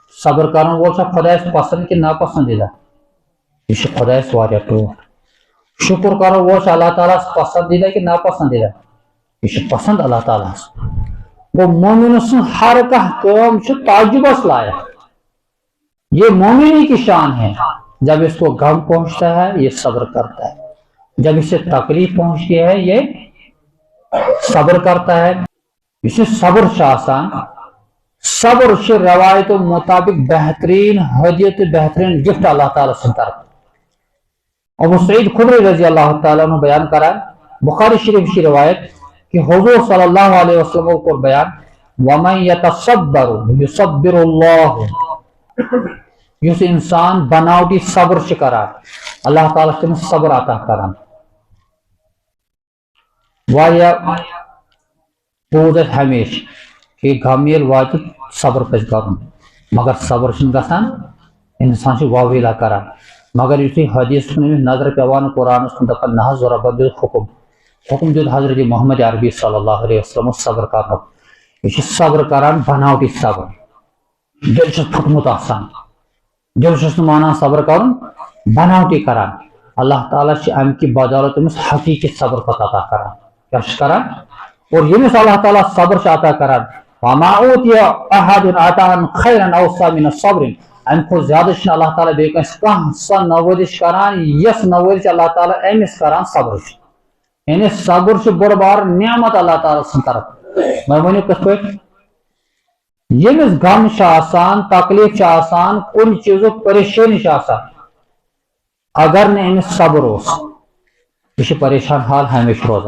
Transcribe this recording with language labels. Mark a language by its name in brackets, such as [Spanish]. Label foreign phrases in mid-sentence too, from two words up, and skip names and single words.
[Kashmiri] صبر کرن وول چھا خدایس پسند کہ ناپسندیدہ؟ یہ چھُ خدایس واریاہ ٹوٹھ. شکر کرن وول چھا اللہ تعالیٰ پسندیدہ کہ ناپسندیدہ؟ یہ چھُ پسند اللہ تعالیٰ. گو مومن سن ہر کانٛہہ کٲم چھُ تعجبس لائق. [Urdu] یہ مومنی کی شان ہے. جب اس کو غم پہنچتا ہے یہ صبر کرتا ہے. جب اسے تکلیف پہنچتی ہے یہ صبر کرتا ہے. [Kashmiri] یہ صبر آسان. صبر روایتوں مطابق بہترین ہدیت بہترین گفٹ اللہ تعالیٰ سن طرف. [Urdu] ابو سعید خدری [Arabic] رضی اللہ تعالیٰ عنہ [Urdu] بیان کرا بخاری شریف کی روایت کہ حضور [Arabic] صلی اللہ علیہ وسلم [Urdu] کو بیان [Arabic] وَمَن يَتَصَبَّرُ يُصَبِّرُ اللَّهُ. [Kashmiri] یس انسان بناوٹی صبر کران اللہ تعالیٰ تمس صبر عطا کران. واریاہ بوز ہمیشہ کہ غم ییٚلہِ واتہِ صبر پزِ کرُن مگر صبر چھُنہٕ گژھان انسان چھُ واویلا کران. مگر یُتھُے حدیث کُن نظر پیوان قرآنس کُن دپان نہ حظ رۄبن دیُت حکم دیُت حضرت محمد عربی [Arabic] صلی اللہ علیہ وسلم [Kashmiri] صبر کرنُک. یہ چھُ صبر کران بناوٹی صبر. دل چھُس پھُٹمُت آسان دل چھُس نہٕ مانان صبر کرُن بناوٹی کران. اللہ تعالیٰ چھُ امہِ کہِ بدولت تٔمِس حقیقی صبر پتہٕ عطا کران. کیٛاہ چھُ کران؟ اور ییٚمِس اللہ تعالیٰ صبر چھُ عطا کران [Arabic] وَمَا أُوتِیَ أَحَدٌ عَطَاءً خَيْرًا أَوْسَعَ مِنَ الصَّبْرِ. [Kashmiri] امہِ کھۄتہٕ زیادٕ چھُنہٕ اللہ تعالیٰ بیٚیہِ کٲنٛسہِ کانٛہہ سۄ نوٲرِش کران یۄس نوٲرِش اللہ تعالیٰ أمِس کران صبر چھُ. یعنی صبر چھُ بٔڑ بار نعمت اللہ تعالیٰ سٕنٛدِ طرفہٕ. وۄنۍ ؤنِو کِتھ پٲٹھۍ؟ ییٚمِس غم چھُ آسان تکلیف چھُ آسان کُنہِ چیٖزُک پریشٲنی چھِ آسان اگر نہٕ أمِس صبر اوس یہِ چھُ پریشان حال ہمیشہ روزان.